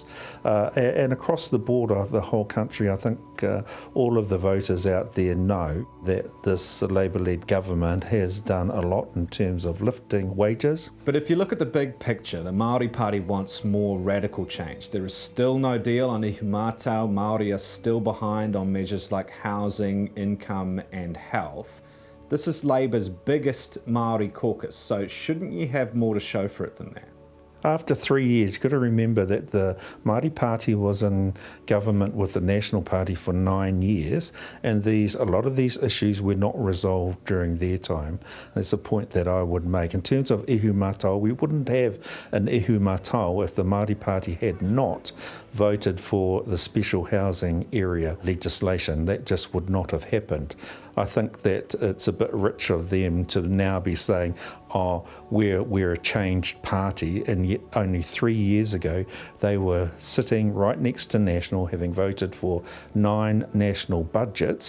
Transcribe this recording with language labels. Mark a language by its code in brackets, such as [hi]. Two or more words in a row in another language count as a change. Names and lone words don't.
[en] And across the board of the whole country, I think all of the voters out there know that this Labour-led government has done a lot in terms of lifting wages. But if you look at the big picture, the Māori Party wants more radical change. There is still no deal on ihu mātau. Māori are still behind on measures like housing, income and health. This is Labour's biggest Māori caucus, so shouldn't you have more to show for it than that? After 3 years, you've got to remember that the Māori Party was in government with the National Party for 9 years, and a lot of these issues were not resolved during their time. That's a point that I would make. In terms of ihu mātau, we wouldn't have an ihu mātau if the Māori Party had not voted for the special housing area legislation. That just would not have happened. I think that it's a bit rich of them to now be saying, oh, we're a changed party, and yet only 3 years ago they were sitting right next to National, having voted for 9 national budgets.